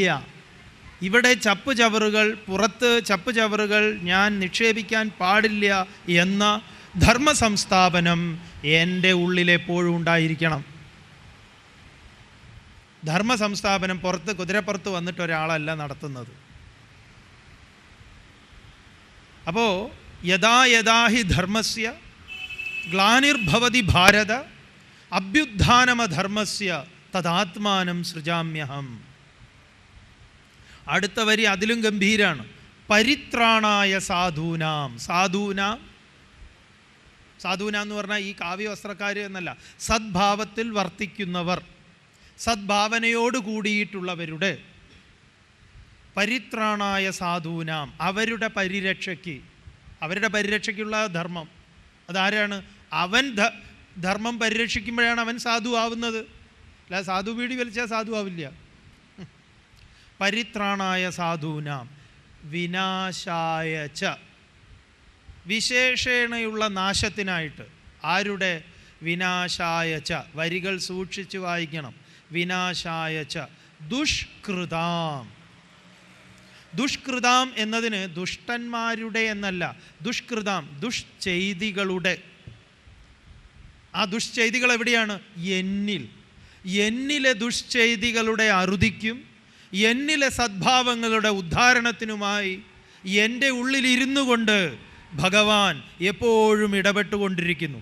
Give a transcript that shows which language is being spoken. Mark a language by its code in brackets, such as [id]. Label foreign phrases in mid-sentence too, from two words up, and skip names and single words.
[ml] ഇവിടെ ചപ്പ് ചവറുകൾ, പുറത്ത് ചപ്പ് ചവറുകൾ ഞാൻ നിക്ഷേപിക്കാൻ പാടില്ല എന്ന ധർമ്മ സംസ്ഥാപനം എൻ്റെ ഉള്ളിലെപ്പോഴും ഉണ്ടായിരിക്കണം. ധർമ്മ സംസ്ഥാപനം പുറത്ത് കുതിരപ്പുറത്ത് വന്നിട്ട് ഒരാളല്ല നടത്തുന്നത്. [sa] അപ്പോൾ യഥാ യഥാ ഹി ധർമ്മസ്യ ഗ്ലാനിർഭവതി ഭാരത അഭ്യുത്ഥാനമധർമ്മസ്യ തദാത്മാനം സൃജാമ്യഹം. [ml] അടുത്ത വരി അതിലും ഗംഭീരാണ്. [sa] പരിത്രാണായ സാധൂനാം. [ml] സാധൂനാം എന്ന് പറഞ്ഞാൽ ഈ കാവ്യവസ്ത്രക്കാർ എന്നല്ല, സദ്ഭാവത്തിൽ വർത്തിക്കുന്നവർ, സദ്ഭാവനയോട് കൂടിയിട്ടുള്ളവരുടെ. [sa] പരിത്രാണായ സാധൂനാം, [ml] അവരുടെ പരിരക്ഷയ്ക്കുള്ള ധർമ്മം. അതാരാണ്? അവൻ ധർമ്മം പരിരക്ഷിക്കുമ്പോഴാണ് അവൻ സാധു ആവുന്നത്. അല്ല, സാധു ബീഡി വലിച്ചാൽ സാധു ആവില്ല. [sa] പരിത്രാണായ സാധൂനാം വിനാശായ ച, [ml] വിശേഷേണയുള്ള നാശത്തിനായിട്ട്. ആരുടെ? [sa] വിനാശായ ച. [ml] വരികൾ സൂക്ഷിച്ച് വായിക്കണം. [sa] വിനാശായ ച ദുഷ്കൃതാം. [ml] ദുഷ്കൃതാം എന്നതിന് ദുഷ്ടന്മാരുടെ എന്നല്ല, ദുഷ്കൃതാം ദുഷ്ചെയ്തികളുടെ. ആ ദുഷ്ചെയ്തികൾ എവിടെയാണ്? എന്നിലെ ദുഷ്ചെയ്തികളുടെ അറുതിക്കും എന്നിലെ സദ്ഭാവങ്ങളുടെ ഉദ്ധാരണത്തിനുമായി എൻ്റെ ഉള്ളിലിരുന്നു കൊണ്ട് ഭഗവാൻ എപ്പോഴും ഇടപെട്ടുകൊണ്ടിരിക്കുന്നു.